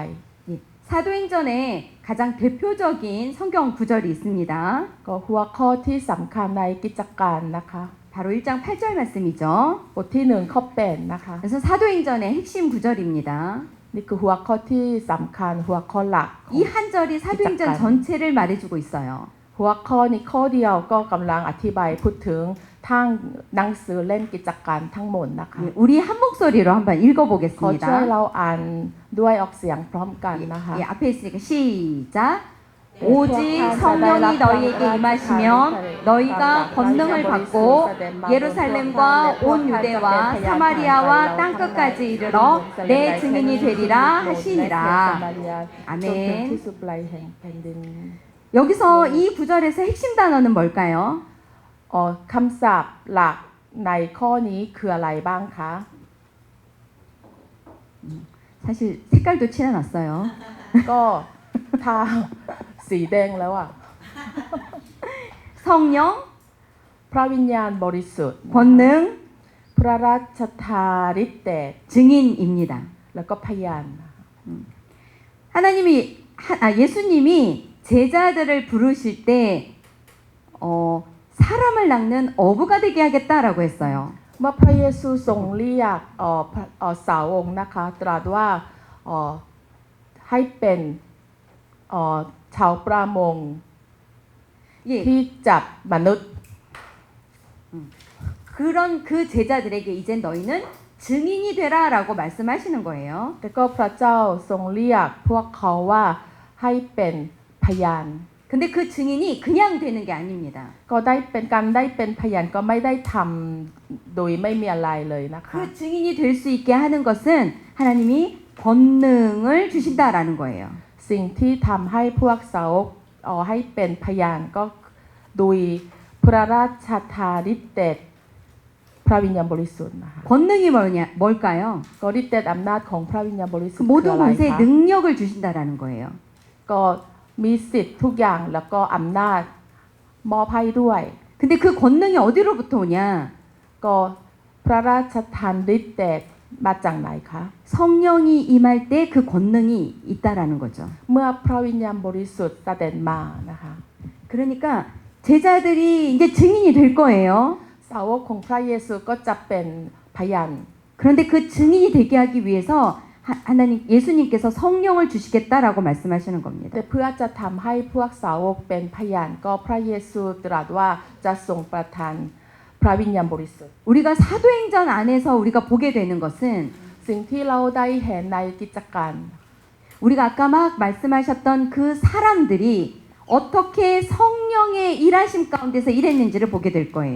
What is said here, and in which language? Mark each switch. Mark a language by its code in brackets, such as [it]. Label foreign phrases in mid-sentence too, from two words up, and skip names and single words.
[ko] 예, 사도행전에 가장 대표적인 성경 구절이 있습니다. [th] ก็หัวข้อที่สำคัญในกิจการนะคะ [ko] 바로 1장 8절 말씀이죠. [th] บทที่1ข้อ8นะคะ [ko] 그래서 사도행전의 핵심 구절입니다. [th] นี่คือหัวข้อที่สำคัญหัวข้อหลัก [ko] 이 한 절이 사도행전 전체를 말해주고 있어요. [th] หัวข้อนี้ข้อเดียวก็กำลังอธิบายพูดถึงทั้งหนังสือเล่มกิจการทั้งหมดนะคะ [ko] 예, 우리 한 목소리로 한번 [th] ขอช่วย [ko] 읽어보겠습니다. [th] เราอ่านด้วยออกเสียงพร้อมกันนะคะ [ko] 예, 앞에 있으니까 시작. 오직 성령이 너희에게 임하시면 너희가 권능을 받고 예루살렘과 온 유대와 사마리아와 땅끝까지 이르러 내 증인이 되리라 하시니라. 아멘. 여기서 이 구절에서 핵심 단어는 뭘까요? [th] คำศัพท์หลักในข้อนี้คืออะไรบ้างคะ [ko] 사실 색깔도 칠해놨어요. [th] ก็ทาสีแดงแล้วอ่ะ [ko] 성령, [th] พระวิญญาณบริสุทธิ์ [ko] 권능, [th] พระราชทานฤทธิ์เดช [ko] 증인입니다. [th] แล้วก็พยาน [ko] 예수님이 제자들을 부르실 때 사람을 낚는 어부가 되게 하겠다라고 했어요. [th] เมื่อพระเยซูทรงเรียกสาวกนะคะตรัสว่าให้เป็นชาวประมง [ko] 예, [th] ที่จับมนุษย์ [ko] 그런 그 제자들에게 이제 너희는 증인이 되라라고 말씀하시는 거예요. [th] แต่ก็พระเจ้าทรงเรียกพวกเขาว่าให้เป็นพยาน [ko] 근데 그 증인이 그냥 되는 게 아닙니다. [th] ก็ได้เป็นการได้เป็นพยานก็ไม่ได้ทำโดยไม่มีอะไรเลยนะคะ [ko] 그 증인이 될 수 있게 하는 것은 하나님이 권능을 주신다라는 거예요. [th] สิ่งที่ทำให้พวกสาวกให้เป็นพยานก็โดยพระราชทานฤทธิ์เดชพระวิญญาณบริสุทธิ์นะคะ [ko] 권능이 뭘까요? [th] ก็ฤทธิ์เดชอำนาจของพระวิญญาณบริสุท [ko] 그 [th] ธิ์คือ [ko] 모든 [th] อะไร [ko] 권세의 [th] คะ [ko] 능력을 주신다라는 거예요. [th] ก็มีสิทธิ์ทุกอย่างแล้วก็อำนาจมอบให้ด้วย [ko] 근데 그 권능이 어디로부터 오냐? [th] ก็พระราชทานฤทธิ์เดชมาจากไหนคะ [ko] 성령이 임할 때 그 권능이 있다라는 거죠. [th] เมื่อพระวิญญาณบริสุทธิ์เสด็จมานะคะ [ko] 그러니까 제자들이 이제 증인이 될 거예요. [th] สาวกของพระเยซูก็จะเป็นพยาน [ko] 그런데 그 증인이 되게 하기 위해서 하나님 예수님께서 성령을 주시겠다라고 말씀하시는 [th] แต่ [ko] 겁니다. [th] เพื่อจะทำให้พวกสาวกเป็นพยานก็พระเยซูตรัสว่าจะทรงประทานพระวิญญาณบริสุทธิ์ [ko] 우리가 사도행전 안에서 우리가 보게 되는 것은 [th] สิ่งที่เราได้เห็นในกิจการ [ko] 우리가 아까 막 말씀하셨던 그 사람들이 어떻게 성령의 일하심 가운데서 일했는지를 보게 될 거예요.